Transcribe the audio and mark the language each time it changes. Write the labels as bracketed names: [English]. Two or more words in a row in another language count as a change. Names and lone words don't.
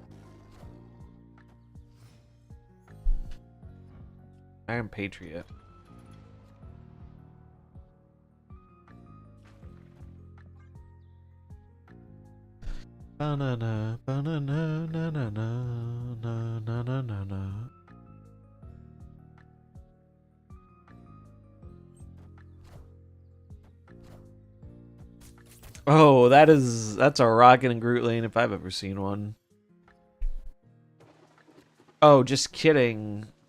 [English] Iron Patriot. Banana, banana, na na na na na na na na. Oh, that's a Rocket and Groot lane if I've ever seen one. Oh, just kidding.